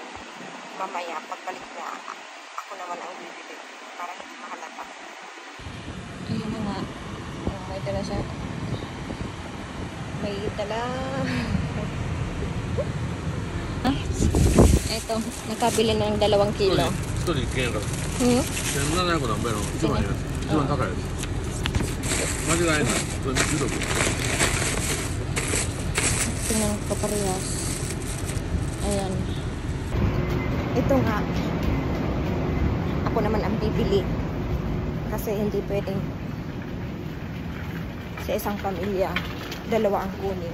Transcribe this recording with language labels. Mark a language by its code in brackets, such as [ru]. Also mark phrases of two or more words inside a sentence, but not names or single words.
[tl] Mamaya, pagbalik niya, ako naman ang bibili para hindi mahalata. Ayun na nga. May dala siya. May dala. Ito, nakabili na ng 2 kilo. [ja] 1 人1件やから1700何倍の1番やつ、一番高いやつ間違いない。これ16。 [tl] Tingnan ko parehas. Ayan. Ito nga. Ako naman ang bibili. Kasi hindi pwedeng sa isang pamilya 2 ang kunin.